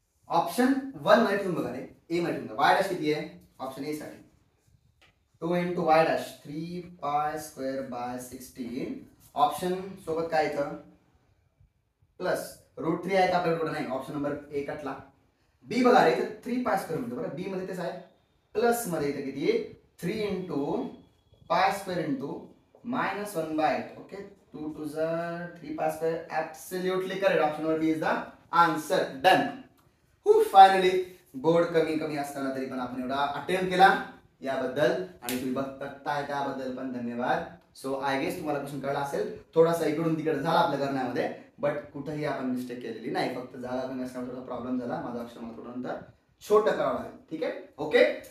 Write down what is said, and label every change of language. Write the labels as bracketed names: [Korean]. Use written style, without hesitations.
[Marathi] Option 1 मध्ये ठेवून बघा रे, ए मध्ये ठेवून बघा, y' किती आहे ऑप्शन ए साठी 2 × y' 3π² / 16. ऑप्शन सोबत काय येतं प्लस √3 आहे का आपल्याकडे नाही, ऑप्शन नंबर ए कटला. बी बघा रे, इथं 3π² म्हणतो बरं, बी मध्ये तेच आहे, प्लस मध्ये इथं किती 3 × π² × -1/8. [English] Okay, 2 to the 3π², absolutely correct. Option number B is the answer. Done. [Marathi] Finally board कमी असताना तरी पण आपण एवढा अटेम्प्ट केला याबद्दल, आणि तुम्ही बघताय त्याबद्दल पण धन्यवाद. [English] so I guess [Marathi] तुम्हाला क्वेश्चन कळला असेल. थोडासा इकडून तिकडे झाला आपल्या करण्यामध्ये, बट कुठेही आपण मिस्टेक केलेली नाही, फक्त जागा कमी असल्यामुळे थोडा प्रॉब्लेम झाला. माझा अक्षर मला थोडं नंतर छोटं करावं लागेल. ठीक आहे, ओके.